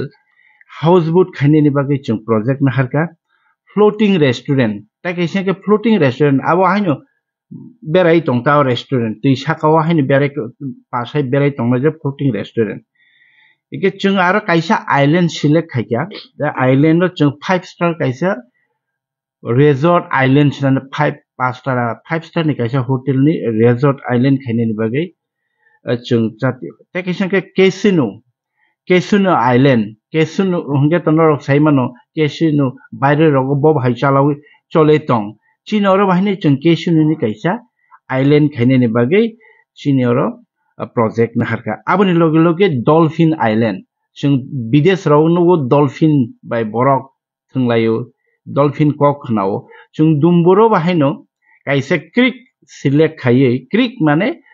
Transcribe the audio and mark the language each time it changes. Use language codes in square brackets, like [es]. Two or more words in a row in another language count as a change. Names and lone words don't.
[trp] houseboat khaini ni bagui chung project na harka [en] floating restaurant [trp] ta kaisa ke [en] floating restaurant [trp] abo haino berai tongta restaurant tui sakao haino berai pasai berai tongna je [en] floating restaurant [trp] ike chung aro kaisa [en] island select [trp] khaikya the island no chung 5 star kaisa [en] resort island [trp] na 5 star ni kaisa hotel ni [en] resort island [trp] khaini ni bagui chung chati ta kaisa ke [en] casino island [trp] casino hongge tonor saimano casino baire rogo bob hai chalawi chole tong chinoro bahini chung casino ni kaisa island khaine ni bagai chinoro project na harka aboni loge [en] dolphin island [trp] chung bidesh rogno dolphin by borok thunglayo dolphin kok khnao chung dumburo bahino kaisa [en] creek select [trp] khaiye creek mane